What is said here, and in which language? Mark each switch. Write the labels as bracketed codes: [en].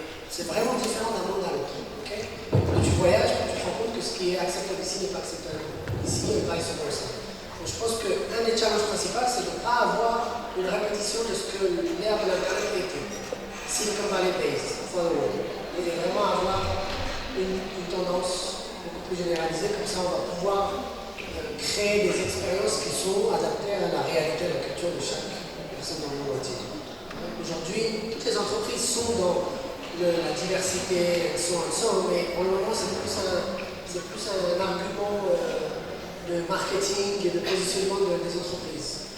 [fr] C'est vraiment différent d'un monde à l'autre. Okay? Quand tu voyages, tu te rends compte que ce qui est acceptable ici n'est pas acceptable ici et vice versa. Donc je pense qu'un des challenges principaux, c'est de ne pas avoir une répétition de ce que l'ère de l'Internet était. [en] Silicon Valley based for the world. [fr] Et de vraiment avoir une tendance beaucoup plus généralisée, comme ça on va pouvoir créer des expériences qui sont adaptées à la réalité, à la culture de chaque personne dans le monde entier. Aujourd'hui, toutes les entreprises sont dans la diversité, mais pour le moment c'est plus un argument de marketing et de positionnement des entreprises.